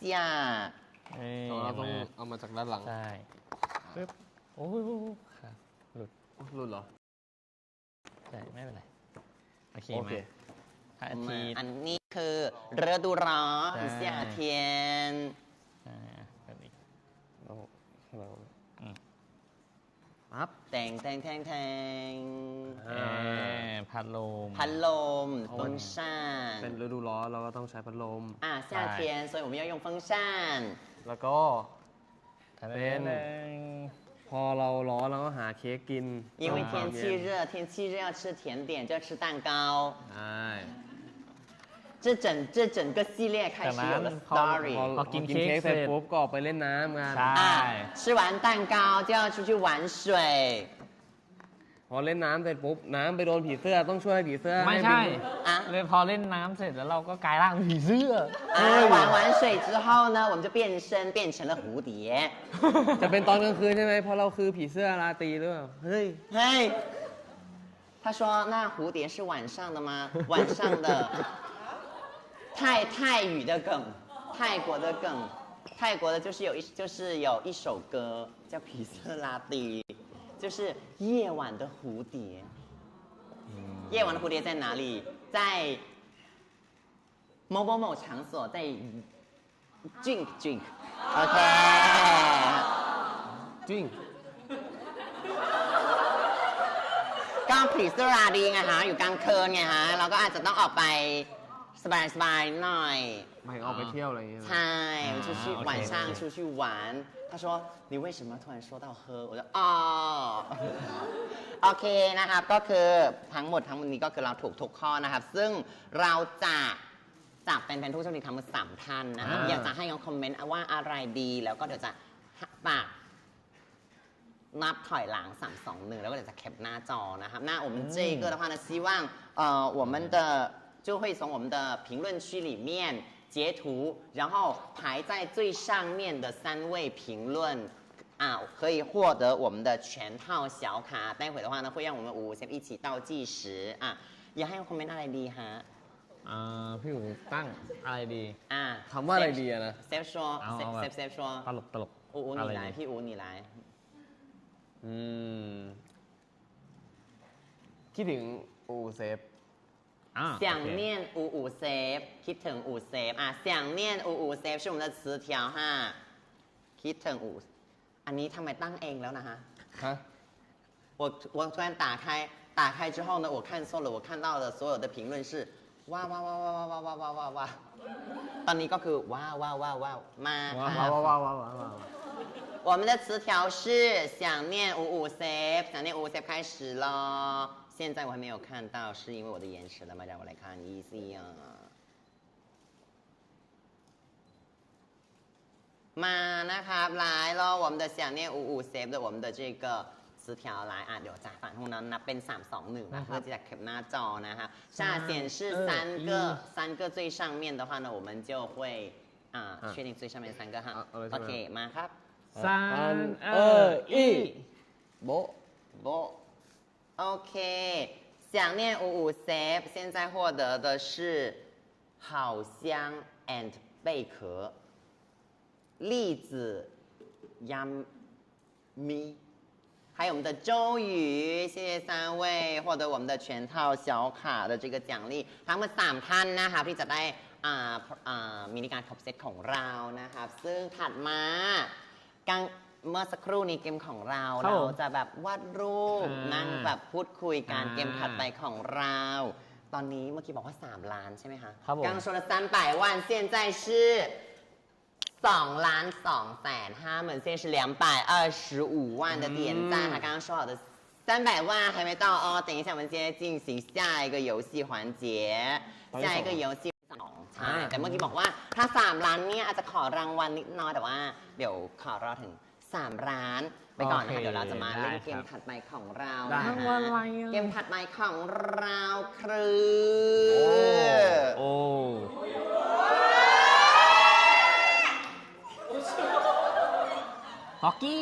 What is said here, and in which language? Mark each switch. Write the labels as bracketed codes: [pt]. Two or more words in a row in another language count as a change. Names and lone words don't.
[th] เราต้องเอามาจากด้านหลัง ใช่ปึ๊บโอ้โหค่ะหลุด รุ่นเหรอ ใช่ไม่เป็นไรโอเค โอเค มาพระอาทิตย์ อันนี้คือฤดูร้อน夏天 แบบนี้ เรา อืม ปั๊บ แตงแตงแทงแทง พัดลม พัดลม风扇 เป็นฤดูร้อนเราก็ต้องใช้พัดลม [zh] 夏天所以我们要用风扇 [th] แล้วก็ เป็น พอเราร้อนเราก็หาเค้กกิน [zh] 因为天气热天气热要吃甜点就要吃蛋糕 [th] ใช่ [zh] 这整个系列开始有了 story [th] พอกินเค้กเสร็จปุ๊บก็ออกไปเล่นน้ำกัน ใช่ [zh] 吃完蛋糕就要出去玩水 [th] พอเล่นน้ำเสร็จปุ๊บน้ำไปโดนผีเสื้อต้องช่วยผีเสื้อ ไม่ ให้ ใช่ บิน เลยพอเล่นน้ำเสร็จแล้วเราก็กลายร่างเป็นผีเสื้อ [zh] 玩完水之后呢我们就变身变成了蝴蝶 [th] จะเป็นตอนกลางคืนใช่ไหมเพราะเราคือผีเสื้อราตรีหรือเปล่าเฮ้ย [zh] 嘿他说那蝴蝶是晚上的吗晚上的泰语的梗泰国的梗泰国的就是有一首歌叫皮色拉蒂就是夜晚的蝴蝶夜晚的蝴蝶在哪里在某某某场所在 [en] drink OK [th] จริง ก็ผีเสื้อราดีไงฮะอยู่กลางคืนไงฮะเราก็อาจจะต้องออกไปสบายๆหน่อย ไม่ออกไปเที่ยวอะไรอย่างเงี้ย ใช่出去 โอเค [zh] 晚上出去玩他说你为什么突然说到喝我就 [th] อ๋อโอเคนะครับก็คือทั้งหมดนี้ก็คือเราถูกทุกข้อนะครับซึ่ง เราจะจับเป็นผู้โชคดีทั้งหมด3ท่านนะครับอยากจะให้เขาคอมเมนต์ว่าอะไรดีแล้วก็เดี๋ยวจะปากนับ ถอยหลัง3 2 1แล้วก็เดี๋ยวจะแคปหน้าจอนะครับ [zh] 那我们这个的话呢希望我们的就会从我们的评论区里面截图然后排在最上面的3位评论可以获得我们的全套小卡待会的话呢会让我们5 Save 一起倒计时 [th] อยากให้คอมเมนต์อะไรดีฮะ พี่อู๋ตั้งอะไรดี คำว่าอะไรดีอะนะ เซฟ说 เอาแบบ เซฟ说 ตลก อู อะ [zh] 你 [th] ไร [zh] 来 [th] ดี พี่อู [zh] 你来 [th] คิดถึงอูเซฟ [zh] 想念55 Save คิดถึง5 Save想念55 Save 是我们的词条哈 [th] คิดถึง5อันนี้ทำไมตั้งเองแล้วนะฮะ ฮะ [zh] 我突然打开之后呢我看错了我看到的所有的评论是 [th] ว้าวว้าวว้าวว้าวว้าวว้าวว้าวว้าวว้าวตอนนี้ก็คือว้าวว้าวว้าวว้าวมาค่ะ ว้าว [zh] 我们的词条是想念55 Save 想念55 Save 开始了现在我还没有看到是因为我的延迟了吗让我来看一下 [th] มานะครับ [zh] 来咯我们的想念55 Save 的我们的这个词条来 [th] เดี๋ยวจากฝั่งนู้นนับเป็น3 2 1เพื่อที่จะแคปหน้าจอนะครับ [zh] 下显示三个最上面的话呢我们就会确定最上面3个哈 OK มาครับ 3 โบะ โบ OK想念55 Save 现在获得的是好香 and 贝壳栗子 yummy 还有我们的周瑜，谢谢3位获得我们的全套小卡的这个奖励 [th] ทั้งหมด3ท่านนะครับที่จะได้มินิการครบเซตของเรานะครับซึ่งถัดมาเมื่อสักครู่นี้เกมของเรา ครับ เราจะแบบวาดรูป อ่า นั่งแบบพูดคุยกัน อ่า เกมถัดไปของเรา ตอนนี้เมื่อกี้บอกว่า3ล้านใช่ไหมคะ ครับผม [zh] 刚说了300万现在是2,250,000，现在是225万的点赞。他刚刚说好的300万还没到哦，等一下我们接着进行下一个游戏环节。下一个游戏2 [th] ใช่แต่เมื่อกี้บอกว่าถ้า3ล้านเนี่ยอาจจะขอรางวัลนิดน้อยแต่ว่าเดี๋ยวขอรอถึง3ล้านไปก่อนนะคะเดี๋ยวเราจะมาเล่นเกมถัดไปของเรานะ ราง คะ วัลอะไรอ่ะ เกมถัดไปของเราคือ โอ้ ฮอกกี้